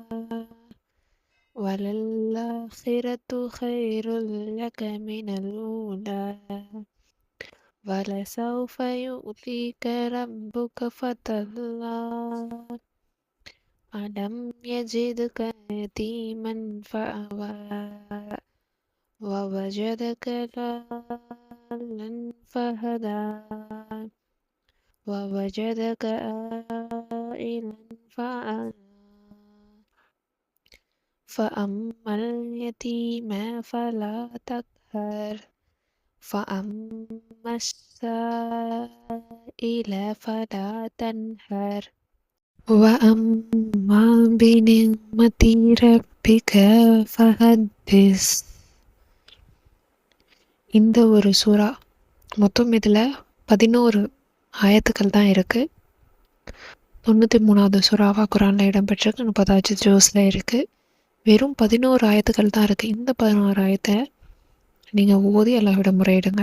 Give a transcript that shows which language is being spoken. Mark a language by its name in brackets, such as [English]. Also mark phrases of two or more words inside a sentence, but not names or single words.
[Arabic] وللآخرة خير لك من الأولى ولسوف يعطيك ربك فترضى ألم يجدك يتيما فآوى ووجدك ضالًا فهدى ووجدك عائلا فأما اليتيم فلا تقهر فأما السائل فلا تنهر وأما بنعمة ربك فحدث. [Tamil] இந்த ஒரு சூறா மொத்தம் இதில் 11 ஆயத்துக்கள் தான் இருக்குது. 93வது சூறாவாக குரானில் இடம்பெற்றிருக்கு. 30வது ஜூஸில் இருக்குது. வெறும் 11 ஆயத்துக்கள் தான் இருக்குது. இந்த 11 ஆயத்தை நீங்கள் ஓதி அல்லாஹ்விடம் முறையிடுங்க.